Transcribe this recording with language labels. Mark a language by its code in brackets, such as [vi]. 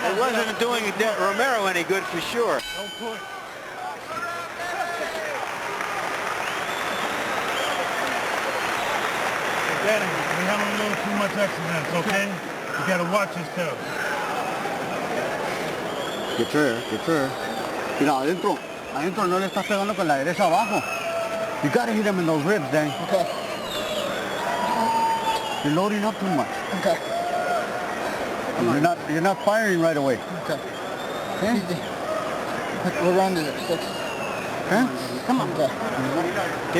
[en] It wasn't doing Romero any good for sure. Danny, you're having a little too much excellence, okay? You gotta watch yourself. Get fair. [es] Mira, adentro no le estás pegando con la derecha abajo. [en] You gotta hit him in those ribs, Danny. Okay. You're loading up too much. Okay. You're not firing right away. Okay. Okay? What round is it? 6? Huh? Come on. Okay.